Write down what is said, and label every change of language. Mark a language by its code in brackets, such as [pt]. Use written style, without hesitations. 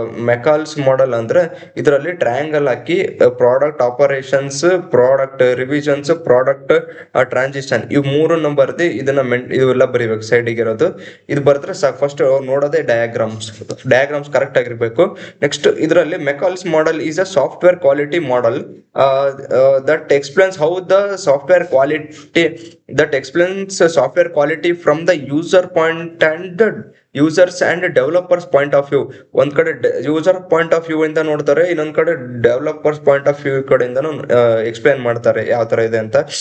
[kn] ಮೆಕಾಲ್ಸ್ ಮಾಡಲ್ ಅಂದ್ರೆ ಇದರಲ್ಲಿ ಟ್ರಯಾಂಗಲ್ ಹಾಕಿ product operations, product revisions, product transition, ಇವು ಮೂರನ್ನು ಬರ್ದು ಇವೆಲ್ಲ ಬರಿಬೇಕು ಸೈಡಿಗೆ ಇರೋದು. ಇದು ಬರೆದ್ರೆ ಸಾಕು. ಫಸ್ಟ್ ನೋಡೋದೇ ಡಯಾಗ್ರಾಮ್ಸ್ ಕರೆಕ್ಟ್ ಆಗಿರ್ಬೇಕು. [en] Next, ಇದರಲ್ಲಿ McCall's model is a software quality model that explains how the software quality quality that explains software quality from the user point and the users and developers point of view. [kn] ಒಂದ್ ಕಡೆ user point of view ಇಂದ ನೋಡ್ತಾರೆ, ಇನ್ನೊಂದ್ ಕಡೆ developers point of view ಕಡೆಯಿಂದನೂ explain ಮಾಡ್ತಾರೆ ಯಾವ ತರ ಇದೆ ಅಂತ.